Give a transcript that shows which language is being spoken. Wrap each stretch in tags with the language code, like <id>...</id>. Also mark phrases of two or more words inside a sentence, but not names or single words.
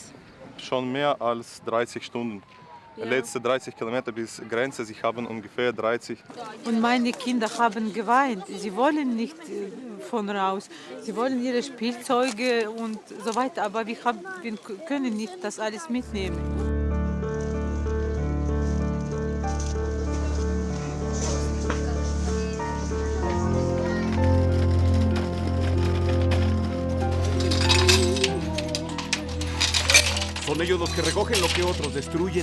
<de>Schon mehr als 30 Stunden. Die letzten 30 Kilometer bis Grenze, sie haben ungefähr 30. Und meine Kinder haben geweint. Sie wollen nicht von raus. Sie wollen ihre Spielzeuge und so weiter. Aber wir können nicht das alles mitnehmen.</de> <es>Son ellos los que recogen lo que otros destruyen.</es>